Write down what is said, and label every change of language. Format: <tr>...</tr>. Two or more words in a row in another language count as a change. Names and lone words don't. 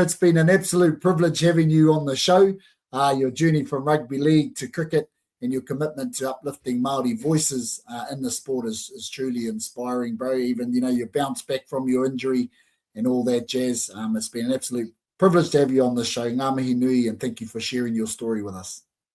<en>It's been an absolute privilege having you on the show. Your journey from rugby league to cricket and your commitment to uplifting Māori voices in the sport is truly inspiring, bro. Even, you bounce back from your injury and all that jazz. It's been an absolute privilege to have you on the show.</en> <mi>Ngā mihi nui,</mi> <en>and thank you for sharing your story with us.</en>